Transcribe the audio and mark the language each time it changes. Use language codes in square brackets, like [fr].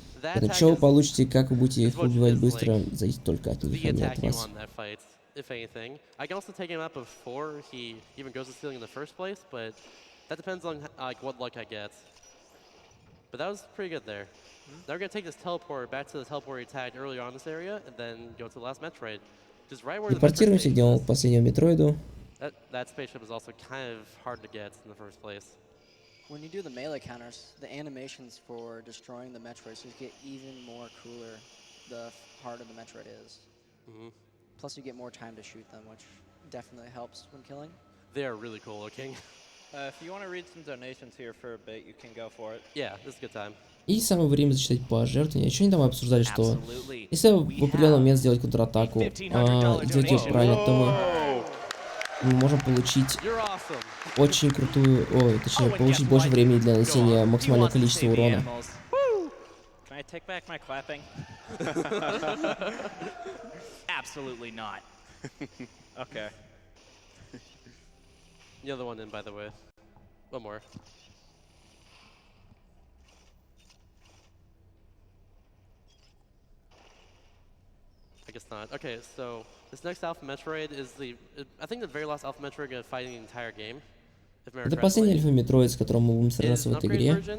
[ru] Поэтому что вы получите, как вы будете их убивать быстро, зависит только от них, а не от вас. [en] If anything, I can also take him out before he even goes to ceiling in the first place, but that depends on like what luck I get. But that was pretty good there. Now we're gonna take this teleporter back to the teleporter we tagged earlier on this area, and then go to the last Metroid, just right where the [ru] Телепортируемся, идем к последнему Метроиду. [en] That spaceship is also kind of hard to get in the first place. When you do the melee counters, the animations for destroying the Metroids just get even more cooler the harder the Metroid is. Plus you get more time to shoot them, which definitely helps when killing. They are really cool looking. If you want to read some donations here for a bit, you can go for it. Yeah, this is a good time. [ru] И самое время зачитать пожертвования. Еще недавно обсуждали, что если в определенный момент сделать контратаку и делать ее правильно, то мы можем получить очень крутую, точнее, получить больше времени для нанесения максимального количества урона. [en] Can I take back my clapping? Absolutely not. Okay. The other one in, by the way. One more. I guess not. Okay, so this next Alpha Metroid is I think the very last Alpha Metroid gonna fight in the entire game. [ru] Это последний Альфа-Метроид, с которым мы будем сражаться в этой игре.